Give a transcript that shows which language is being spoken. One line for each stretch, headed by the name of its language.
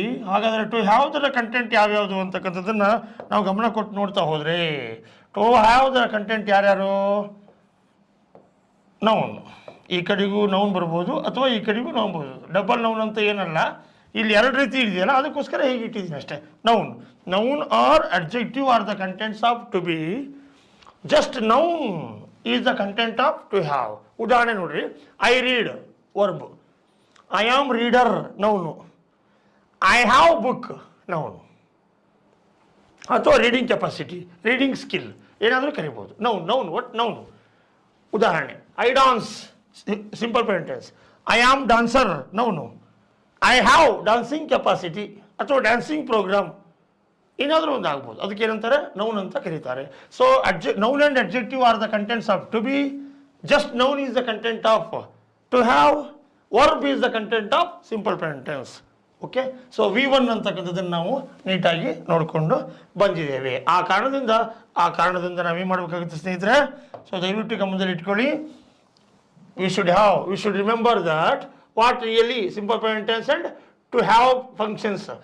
Kannada: ಹಾಗಾದರೆ to have the content ಯಾವ್ಯಾವುದು ಅಂತಕ್ಕಂಥದ್ದನ್ನು ನಾವು ಗಮನ ಕೊಟ್ಟು ನೋಡ್ತಾ ಹೋದರೆ, ಟು ಹ್ಯಾವ್ ದ ಕಂಟೆಂಟ್ ಯಾರ್ಯಾರು? ನೌನ್. ಈ ಕಡೆಗೂ ನೌನ್ ಬರ್ಬೋದು ಅಥವಾ ಈ ಕಡೆಗೂ ನೌನ್ ಬರ್ಬೋದು. ಡಬಲ್ ನೌನ್ ಅಂತ ಏನಲ್ಲ, ಇಲ್ಲಿ ಎರಡು ರೀತಿ ಇದೆಯಲ್ಲ, ಅದಕ್ಕೋಸ್ಕರ ಹೀಗೆ ಇಟ್ಟಿದ್ದೀನಿ ಅಷ್ಟೇ. Noun
English: noun or adjective are the contents of to be. Just noun is the content of to have.
Kannada: ಉದಾಹರಣೆ ನೋಡ್ರಿ, I read verb, I am reader noun, I have book noun, ಅಥವಾ ರೀಡಿಂಗ್ ಕೆಪಾಸಿಟಿ, ರೀಡಿಂಗ್ ಸ್ಕಿಲ್ ಏನಾದರೂ ಕರಿಬೋದು. Noun ಒಟ್ noun. ಉದಾಹರಣೆ, I dance simple present tense, I am dancer noun, I have dancing capacity ಅಥವಾ dancing program ಏನಾದರೂ ಒಂದು ಆಗ್ಬೋದು. ಅದಕ್ಕೆ ಏನಂತಾರೆ, ನೌನ್ ಅಂತ ಕರೀತಾರೆ.
English: So noun and adjective are the contents of to be. Just noun is the content of to have. Verb is the content of simple present tense.
Kannada: Okay, so V1 ಅಂತಕ್ಕಂಥದ್ದನ್ನು ನಾವು ನೀಟಾಗಿ ನೋಡಿಕೊಂಡು ಬಂದಿದ್ದೇವೆ. ಆ ಕಾರಣದಿಂದ ನಾವೇನು ಮಾಡಬೇಕಾಗುತ್ತೆ ಸ್ನೇಹಿತರೆ? ಸೊ ದಯವಿಟ್ಟು ಗಮನದಲ್ಲಿ ಇಟ್ಕೊಳ್ಳಿ.
English: we should remember that what really simple present tense and to have functions.